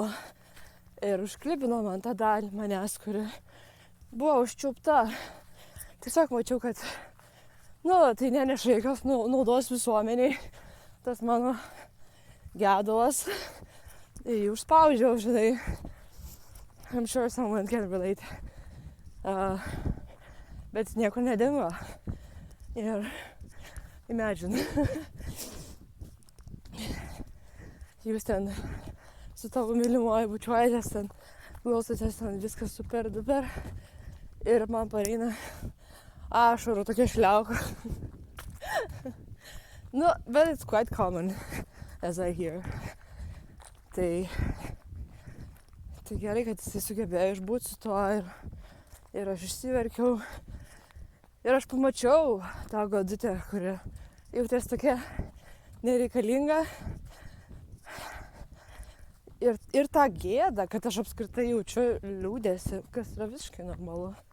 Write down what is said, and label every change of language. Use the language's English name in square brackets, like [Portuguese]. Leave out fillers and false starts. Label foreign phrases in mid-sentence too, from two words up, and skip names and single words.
[Lithuanian] Ir užklibino man tą dalį manęs, kuri buvo užčiupta. Tiesiog mačiau, kad tai neneša jokios naudos visuomeniai. Tas mano gedulas. Ir jį užspaudžiau, žinai. [English] I'm sure someone can relate. [Lithuanian] Bet nieko nedingo. Ir imagine. Jūs ten su tavo mylimuoju bučiuojatės, ten klausotės, ten viskas [English] super duper. [Lithuanian] Ir man pareina ašarų tokia šliauka. [English] But it's quite common, as I hear. [Lithuanian] Tai gerai, kad jisai sugebėjo išbūti su tuo ir aš išsiverkiau. Ir aš pamačiau tą godutę, kuri jautės tokia nereikalinga. Ir tą gėdą, kad aš apskritai jaučiu liūdėsi, kas yra visiškai normalu.